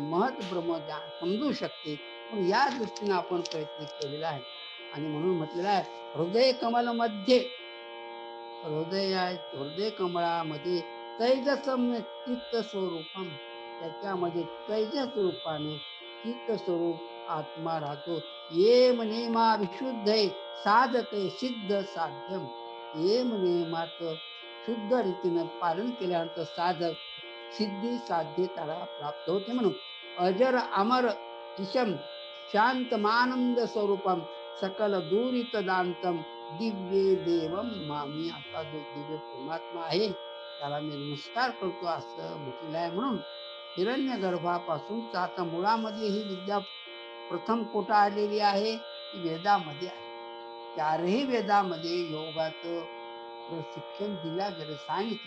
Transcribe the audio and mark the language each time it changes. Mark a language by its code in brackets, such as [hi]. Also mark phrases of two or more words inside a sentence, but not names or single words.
[mr] महत ब्रह्मज्ञान समजू शकते. पण या दृष्टीने आपण प्रयत्न केलेला आहे. आणि म्हणून म्हटलेलं आहे, हृदय कमल मध्ये, हृदय कमळामध्ये [sa] तैजसम चित्त स्वरूपम, [mr] त्याच्यामध्ये तैजस रूपानं चित्त स्वरूप आत्मा राहतो. [sa] येम नेमा विशुद्ध साधके सिद्ध साध्यम. [mr] येम नेमाचं शुद्ध रीतीनं पालन केल्यानंतर साधक सिद्धी साध्य त्याला प्राप्त होते. [sa] म्हणून अजर अमर ईशम शांतमानंद स्वरूपम सकल दूरित दांतम दिव्य देवम मामी. [mr] असा जो दिव्य परमात्मा आहे, त्याला मी नमस्कार करतो असं म्हटलेलं आहे. म्हणून हिरण्य गर्भापासून आता मुळामध्ये ही विद्या प्रथम कुठं आलेली आहे? ती वेदामध्ये आहे. चारही वेदामध्ये योगाचं प्रशिक्षण दिल्या गेलं, सांगितलं.